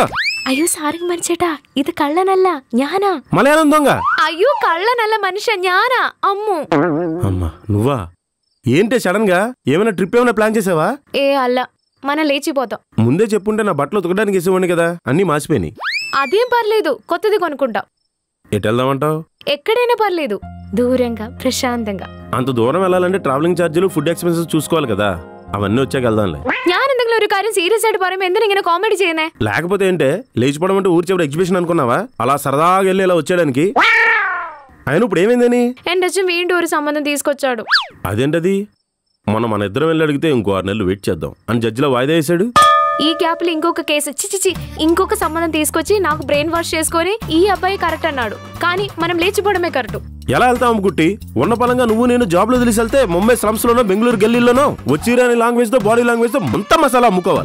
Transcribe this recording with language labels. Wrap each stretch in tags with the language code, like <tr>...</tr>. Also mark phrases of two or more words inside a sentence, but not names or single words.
<ml>അയ്യോ സാറിങ് മരിച്ചേട്ടാ, ഇത് കള്ളനല്ല, ഞാനാ.</ml> <te>మలయాళం దొంగ. అయ్యో కళ్ళనల్ల మనిషి, ഞാനാ. అమ్ము. అమ్మా నువ్వా? ఏంటే సడన్ గా ఏమైనా ట్రిప్ ఏమైనా ప్లాన్ చేసావా? ఏ అల్ల, మనం లేచిపోతాం. ముందే చెప్పుంటే నా బట్టలు ఉతకడానికి వేసేవాడిని కదా, అన్నీ మాసిపోయినాయి. అదేం పర్లేదు, కొత్తది కొనుక్కుంటాం. ఎటు వెళ్దామంటావు? ఎక్కడైనా పర్లేదు, దూరంగా ప్రశాంతంగా. అంత దూరం వెళ్ళాలంటే ట్రావెలింగ్ ఛార్జీలు, ఫుడ్ ఎక్స్పెన్సెస్ చూసుకోవాలి కదా. అవన్నీ వచ్చాక വെൽదాంలే.</te> <ml>ഞാൻ എന്തെങ്കിലും ഒരു കാര്യം സീരിയസ് ആയിട്ട് പറയുമ്പോൾ എന്തിനാ ഇങ്ങനെ കോമഡി ചെയ്യുന്നേ?</ml> <te>లేకపోతే ఏంటే లేచిపోవడం అంటే ఊరి చివరి ఎగ్జిబిషన్ అనుకున్నావా? అలా సరదాగా వెళ్ళి ఇలా వచ్చేయడానికి. ఆయన ఇప్పుడు ఏమైందని?</te> <ml>എന്റെ അച്ഛൻ വീണ്ടും ഒരു</ml> <te>సంబంధం తీసుకొచ్చాడు. అదేంటది? మన ఇద్దరం వెళ్ళి అడిగితే ఇంకో 6 నెలలు వెయిట్ చేద్దాం అని జడ్జిలో వాయిదా వేసాడు. ఈ గ్యాప్ లో ఇంకొక కేసు చిచిచి ఇంకొక సంబంధం తీసుకొచ్చి నాకు బ్రెయిన్ వాష్ చేసుకొని ఈ అబ్బాయి కరెక్ట్ అన్నాడు, కానీ మనం లేచిపోవడమే కరెక్ట్. ఎలా వెళ్తాం అమ్ముకుట్టి? ఉన్న పలంగా నువ్వు నేను జాబ్ లో తెలిసి వెళ్తే ముంబై స్లమ్స్ లోనో బెంగళూరు గల్లీలోనో వచ్చిరాని లాంగ్వేజ్ తో</te> <en>body language</en> <te>తో మొత్తం మసాలా అమ్ముకోవాలి.</te>